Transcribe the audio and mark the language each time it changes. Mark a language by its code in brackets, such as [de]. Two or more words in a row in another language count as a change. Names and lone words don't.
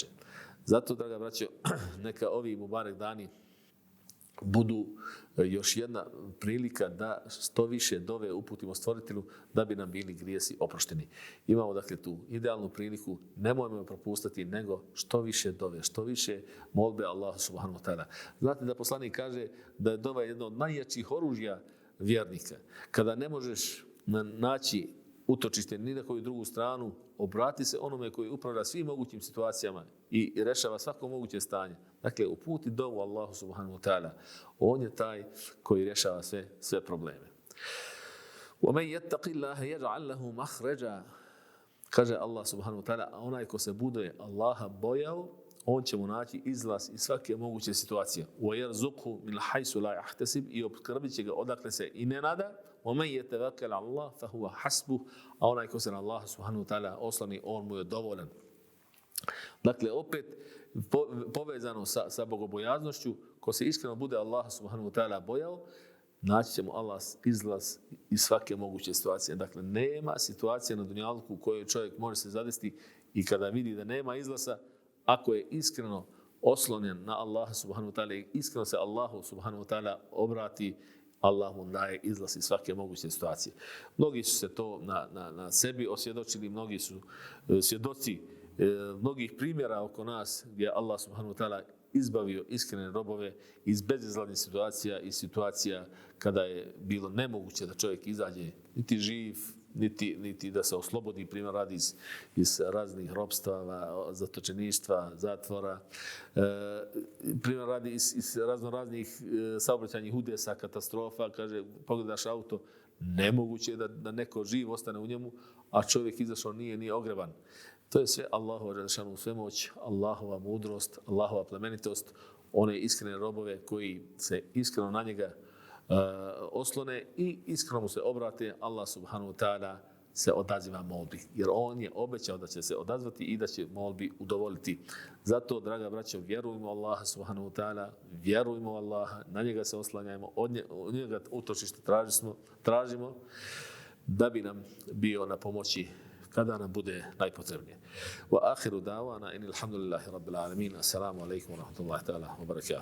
[bs] Zato, draga braćo, neka ovi mubarek dani budu još jedna prilika da što više dove uputimo stvoritelju da bi nam bili grijesi oprošteni. Imamo dakle tu idealnu priliku, nemojmo je propustiti, nego što više dove, što više molbe Allahu [ar] سبحانه وتعالى. [bs] Znate da poslanik kaže da je dova jedno od najjačih oružja vjernika. Kada ne možeš naći utočište ni na koju drugu stranu, obrati se onome koji upravlja svim mogućim situacijama i rešava svako moguće stanje. Dakle, uputi dovu Allahu [ar] سبحانه وتعالى. [bs] On je taj koji rješava sve probleme. [ar] وَمَنْ يَتَّقِ اللَّهَ يَجْعَلْ لَهُ مَخْرَجًا. [bs] Kaže Allah [ar] سبحانه وتعالى, [bs] a onaj ko se bude Allaha bojao, on će mu naći izlaz iz svake moguće situacije. [ar] وَيَرْزُقْهُ مِنْ حَيْثُ لَا يَحْتَسِبْ. [bs] I obskrbit će ga odakle se i ne nada. [ar] وَمَنْ يَتَوَكَّلْ عَلَى اللَّهِ فَهُوَ حَسْبُهُ. [bs] A onaj ko se na Allaha [ar] سبحانه وتعالى [bs] osloni, on mu je dovoljan. Dakle, opet povezano sa bogobojaznošću, ko se iskreno bude Allaha [ar] سبحانه وتعالى [bs] bojao, naći će mu Allah izlaz iz svake moguće situacije. Dakle, nema situacije na dunjaluku u kojoj čovjek može se zadesti i kada vidi da nema izlaza, ako je iskreno oslonjen na Allaha [ar] سبحانه وتعالى [bs] i iskreno se Allahu [ar] سبحانه وتعالى [bs] obrati, Allah mu daje izlaz iz svake moguće situacije. Mnogi su se to na sebi osvjedočili, mnogi su svjedoci mnogih primjera oko nas gdje Allah [ar] سبحانه وتعالى [bs] izbavio iskrene robove iz bezizlaznih situacija i situacija kada je bilo nemoguće da čovjek izađe niti živ, niti da se oslobodi, primjer radi iz raznih ropstava, zatočeništva, zatvora, primjer radi iz raznih saobraćajnih udesa, katastrofa, kaže, pogledaš auto, nemoguće je da neko živ ostane u njemu, a čovjek izašao nije ogreban. To je sve Allahova dželešanu svemoć, Allahova mudrost, Allahova plemenitost, one iskrene robove koji se iskreno na njega oslone i iskreno mu se obrate, Allah [ar] سبحانه وتعالى [bs] se odaziva molbi. Jer on je obećao da će se odazvati i da će molbi udovoljiti. Zato, draga braćo, vjerujmo Allaha [ar] سبحانه وتعالى, [bs] vjerujmo Allaha, na njega se oslanjajmo, od njega utočište tražimo da bi nam bio na pomoći kada nam bude najpotrebnije. [ar] وآخر دعوانا أن الحمد لله رب العالمين. السلام عليكم ورحمة الله تعالى وبركاته.